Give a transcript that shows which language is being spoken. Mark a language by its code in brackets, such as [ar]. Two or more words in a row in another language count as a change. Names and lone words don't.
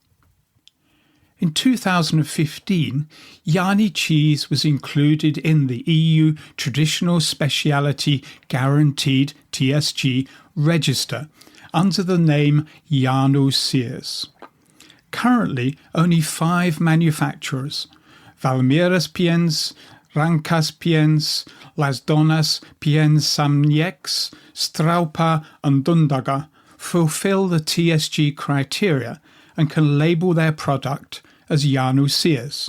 [en] In 2015, Jāņi cheese was included in the EU Traditional Speciality Guaranteed (TSG) register under the name Jāņu siers. Currently, only 5 manufacturers, Valmieras piens, Rankas piens, Las Donas piens Samnieks, Straupa and Dundaga, fulfill the TSG criteria and can label their product as Jāņu siers.